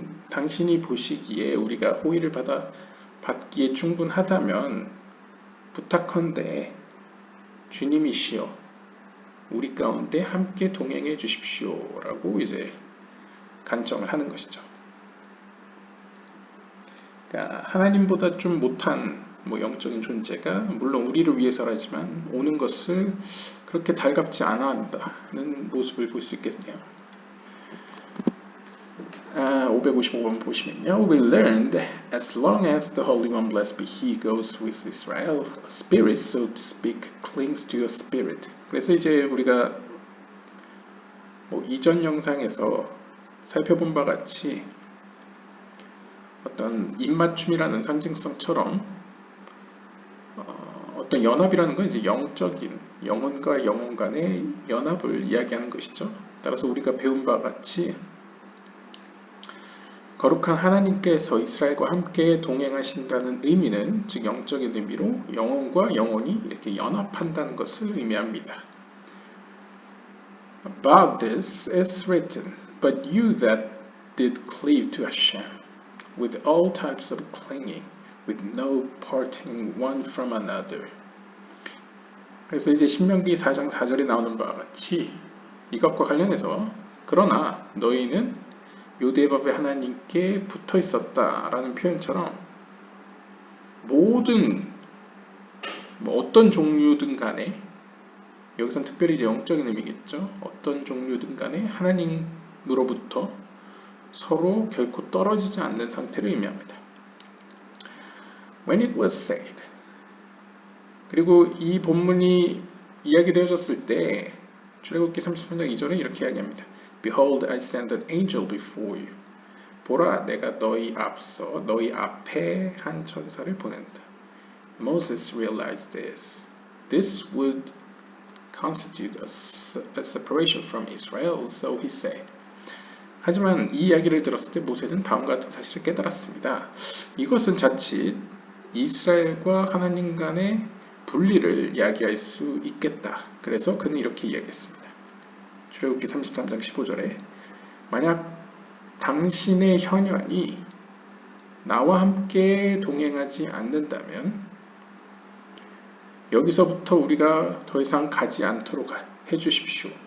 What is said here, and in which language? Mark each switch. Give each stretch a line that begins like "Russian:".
Korean: 당신이 보시기에 우리가 호의를 받기에 충분하다면 부탁컨대 주님이시여 우리 가운데 함께 동행해 주십시오 라고 이제 간청을 하는 것이죠. 그러니까 하나님보다 좀 못한 영적인 존재가 물론 우리를 위해서라지만 오는 것을 그렇게 달갑지 않아 한다는 모습을 볼 수 있겠네요. 555번 보시면요.
English: We learned, as long as the Holy One, blessed be He, goes with Israel, a spirit, so to speak, clings to a spirit.
Korean: 그래서 이제 우리가 뭐 이전 영상에서 살펴본 바 같이 어떤 입맞춤이라는 상징성처럼 어떤 연합이라는 건 이제 영적인 영혼과 영혼 간의 연합을 이야기하는 것이죠. 따라서 우리가 배운 바 같이 거룩한 하나님께서 이스라엘과 함께 동행하신다는 의미는 즉 영적인 의미로 영혼과 영혼이 이렇게 연합한다는 것을 의미합니다.
English: About this is written, but you that did cleave to Hashem, with all types of clinging, with no parting one from another.
Korean: 그래서 이제 신명기 4장 4절에 나오는 바와 같이 이것과 관련해서 그러나 너희는 요대밥의 하나님께 붙어 있었다라는 표현처럼 모든 어떤 종류든 간에 여기선 특별히 이제 영적인 의미겠죠. 어떤 종류든 간에 하나님으로부터 서로 결코 떨어지지 않는 상태를 의미합니다.
English: When it was said.
Korean: 그리고 이 본문이 이야기되어졌을 때 출애굽기 33장 2절에 이렇게 이야기합니다.
English: Behold, I send an angel before you.
Korean: 보라, 내가 너희 앞에 한 천사를 보낸다.
English: Moses realized this. This would constitute a separation from Israel, so he said.
Korean: 하지만 이 이야기를 들었을 때 모세는 다음과 같은 사실을 깨달았습니다. 이것은 자칫 이스라엘과 하나님 간의 분리를 이야기할 수 있겠다. 그래서 그는 이렇게 이야기했습니다. 출애굽기 33장 15절에 만약 당신의 혈연이 나와 함께 동행하지 않는다면 여기서부터 우리가 더 이상 가지 않도록 해주십시오.